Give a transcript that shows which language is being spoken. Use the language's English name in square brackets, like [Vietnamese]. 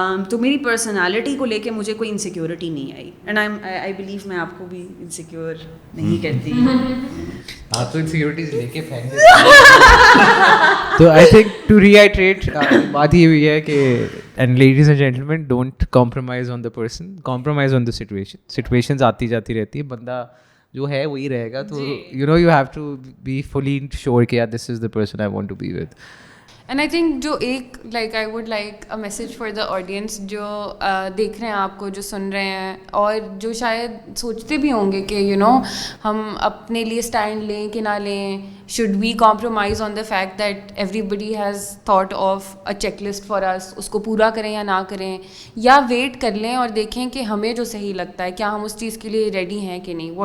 [Urdu] تو میری پرسنالٹی کو لے کے مجھے کوئی انسیکیورٹی نہیں آئی. [English] and I believe [Urdu] میں آپ کو بھی انسیکیور نہیں کرتی. آپ تو انسیکیورٹیز لے کے پھینک دیتے. [English] تو I think to reiterate, [Urdu] بات یہ ہوئی ہے کہ [English] And ladies and gentlemen, don't compromise on the person, compromise on the situation. [Urdu] Situations آتی جاتی رہتی ہے, بندہ جو ہے وہی رہے گا. [English] تو you have to be fully sure کہ this is the person I want to be with. [Urdu] And I think جو ایک [English] I would like a message for the audience [Urdu] جو دیکھ رہے ہیں آپ کو, جو سن رہے ہیں, اور جو شاید سوچتے بھی ہوں گے کہ ہم اپنے لیے اسٹینڈ لیں کہ نہ لیں, [English] should we compromise on the fact that everybody has thought of a checklist for us, [Urdu] اس کو پورا کریں یا نہ کریں, یا ویٹ کر لیں اور دیکھیں کہ ہمیں جو صحیح لگتا ہے کیا ہم اس چیز کے لیے ریڈی ہیں کہ نہیں.